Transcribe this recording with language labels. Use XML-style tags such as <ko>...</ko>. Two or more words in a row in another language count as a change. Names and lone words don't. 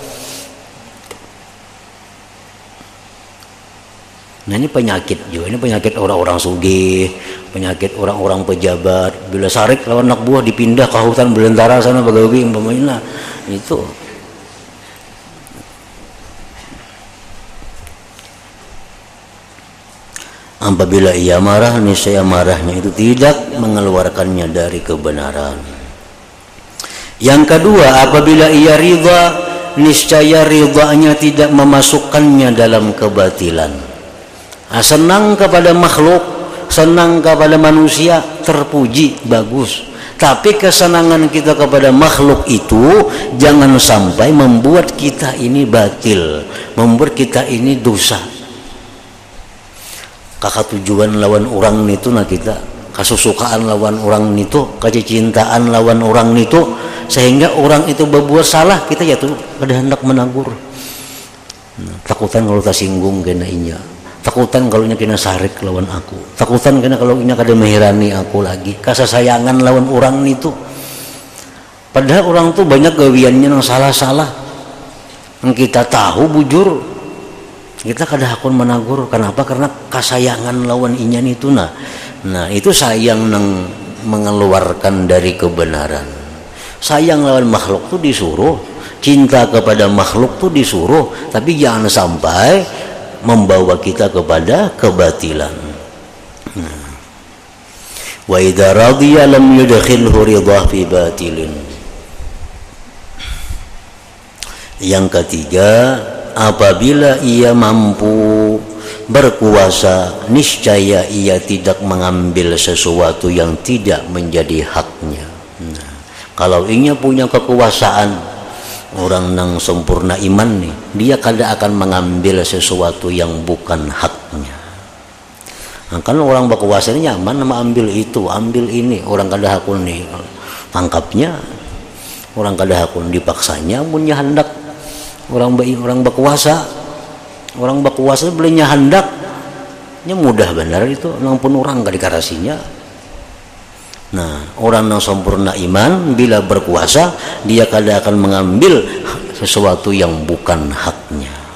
<id>Nah ini penyakit juga, ini penyakit orang-orang sugih, penyakit orang-orang pejabat.</id> <bjn>Bila sarik lawan anak buah dipindah ke hutan belantara sana bagawi umpamanya, itu.</bjn> <id>Apabila ia marah, niscaya marahnya itu tidak mengeluarkannya dari kebenaran. Yang kedua, apabila ia ridha, niscaya ridhanya tidak memasukkannya dalam kebatilan. Senang kepada makhluk, senang kepada manusia, terpuji, bagus. Tapi kesenangan kita kepada makhluk itu jangan sampai membuat kita ini batil, membuat kita ini dosa.</id> <bjn>Kakak tujuan lawan orang itu nah kita kasusukaan lawan orang itu, kecintaan lawan orang itu, sehingga orang itu berbuat salah kita ya tuh kada hendak menegur. Takutan kalau tak singgung kena inya, takutan kalau nya kena sarik lawan aku, takutan kena kalau inya kada mehirani aku lagi, kasasayangan lawan orang itu. Padahal orang tuh banyak gawiannya yang salah-salah, yang kita tahu bujur. Kita kada hakun menagur.</bjn> <id>Kenapa?</id> <bjn>Karena kasayangan lawan inyan itu nah itu sayang nang mengeluarkan dari kebenaran.</bjn> <id>Sayang lawan makhluk tuh disuruh, cinta kepada makhluk tuh disuruh, tapi jangan sampai membawa kita kepada kebatilan.</id> <ar>وإذا رضي لم يدخله رضا في باطل.</ar> <id>Yang ketiga, apabila ia mampu berkuasa, niscaya ia tidak mengambil sesuatu yang tidak menjadi haknya. Kalau ia punya kekuasaan, orang yang sempurna iman nih, dia kada akan mengambil sesuatu yang bukan haknya.</id> <bjn>Kan orang berkuasa ini nyaman nama ambil itu, ambil ini, orang kada hakun nih tangkapnya, orang kada hakun dipaksanya, punya hendak. Orang berkuasa belinya hendaknya mudah benar itu, nampun orang gak dikarasinya.</bjn> <id>Nah orang yang sempurna iman bila berkuasa dia kada akan mengambil sesuatu yang bukan haknya.</id>